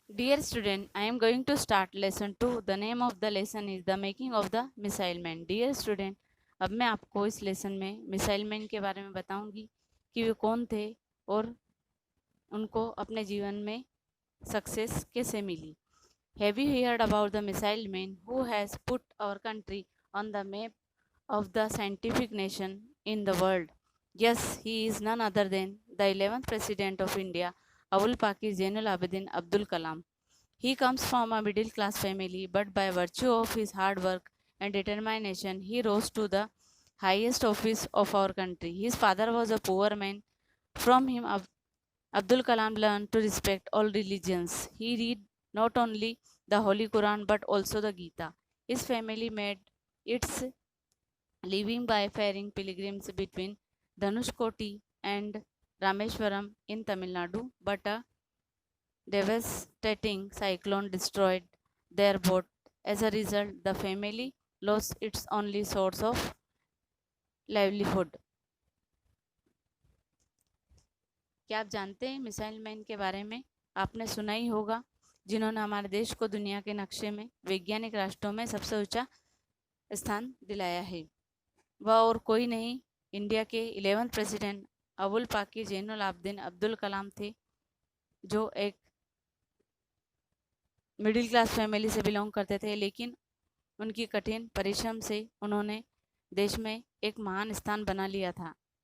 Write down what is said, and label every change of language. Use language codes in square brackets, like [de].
[en] Dear student, I am going to start lesson 2. The name of the lesson is the making of the missile man. Dear student, [hi] अब मैं आपको इस lesson में missile man के बारे में बताऊंगी कि वे कौन थे और उनको अपने जीवन में सक्सेस कैसे मिली. [en] Have you heard about the missile man who has put our country on the map of the scientific nation in the world? Yes, he is none other than the 11th President of India, Abul Pakir Zainul Abidin Abdul Kalam. He comes from a middle class family, but by virtue of his hard work and determination, he rose to the highest office of our country. His father was a poor man. From him, Abdul Kalam learned to respect all religions. He read not only the Holy Quran but also the Gita. His family made its living by ferrying pilgrims between Dhanushkoti and Rameshwaram in Tamil Nadu, but a devastating cyclone destroyed their boat. As a result, the family lost its only source of livelihood. [hi] क्या आप जानते हैं missile man के बारे में? आपने सुना ही होगा, जिन्होंने हमारे देश को दुनिया के नक्शे में वैज्ञानिक राष्ट्रों में सबसे ऊंचा स्थान दिलाया है. वह और कोई नहीं, इंडिया के 11th प्रेसिडेंट अबुल पाकिर जैनुल आबदीन अब्दुल कलाम थे, जो एक मिडिल क्लास फैमिली से बिलोंग करते थे, लेकिन उनकी कठिन परिश्रम से उन्होंने देश में एक महान स्थान बना लिया था.